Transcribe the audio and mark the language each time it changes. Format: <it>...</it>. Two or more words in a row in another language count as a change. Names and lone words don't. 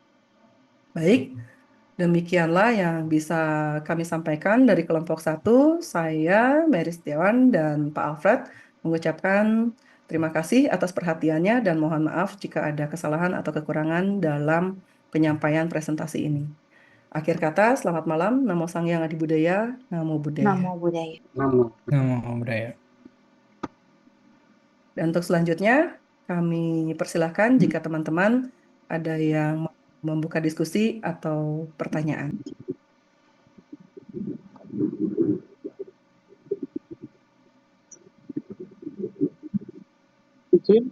<id>Baik, demikianlah yang bisa kami sampaikan dari kelompok 1. Saya, Mary Setiawan, dan Pak Alfred mengucapkan terima kasih atas perhatiannya dan mohon maaf jika ada kesalahan atau kekurangan dalam penyampaian presentasi ini. Akhir kata, selamat malam.</id> <pi>Namo Sang Hyang Adi Budaya, Namo Buddhaya. Namo Buddhaya. Namo Buddhaya.</pi> <id>Dan untuk selanjutnya, kami persilahkan jika teman-teman ada yang mau membuka diskusi atau pertanyaan. Izin,</id>